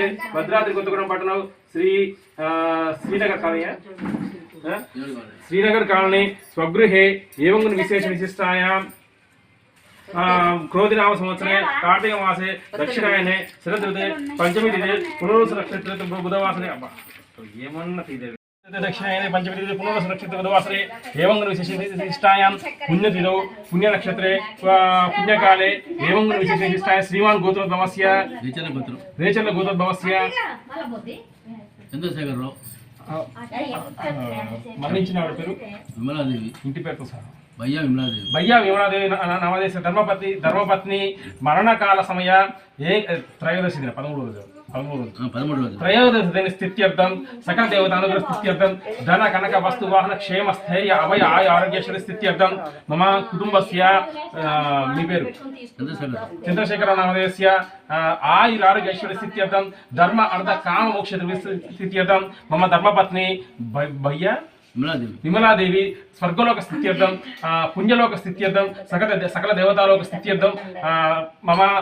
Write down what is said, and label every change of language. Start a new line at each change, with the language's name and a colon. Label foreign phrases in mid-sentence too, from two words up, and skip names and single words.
Sanskrit: भद्राद्रि कोत्तगुडं पट्टणं श्री श्रीनगर कालनी श्रीनगर कालनी स्वगृहे एवं विशेष विशिष्टायां क्रोधिनाम संवत्सरे कार्तिक मासे दक्षिणायने शरद ऋतु पंचमी तिथि पुनर्वसु नक्षत्रे बुधवासरे अब्बा
Telugu: ఏమన్నా తీదే
Sanskrit: दक्षिणायने पंचमी तिथि पुनर्वसु नक्षत्रे बुधवासरे एवं विशेष विशिष्टायां पुण्यतिथौ पुण्य नक्षत्रे पुण्यकाले एवं विशेष विशिष्टायां श्रीमान गोत्रोद्भवस्य रेचल गोत्रोद्भवस्य చంద్రశేఖరరావు
Telugu: మరణించిన ఆవిడ పేరు విమలాదేవి ఇంటి పేరుతో సహా భయ్యా విమలాదేవి
Sanskrit: నవదేశ ధర్మపత్ని మరణకాల సమయ త్రయోదశి దిన 13 రోజు త్రయోదశి దిన స్థిత్యర్థం సకల దేవతానుగ్రహ స్థిత్యర్థం ధన కనక వస్తు వాహన క్షేమ స్థైర్య అభయ ఆయ ఆరోగ్యేశ్వర స్థిత్యర్థం మమ కుటుంబస్య
Telugu: మీ పేరు
Sanskrit: చంద్రశేఖర నామదేశస్య ఆయుర ఆరోగ్యేశ్వర స్థిత్యర్థం ధర్మ అర్థ కామ మోక్ష స్థిత్యర్థం మమ ధర్మపత్ని భయ్యా విమలాదేవి స్వర్గలోక స్థిత్యర్థం పుణ్యలోక స్థిత్యర్థం సకల దేవతాలోక స్థిత్యర్థం మమ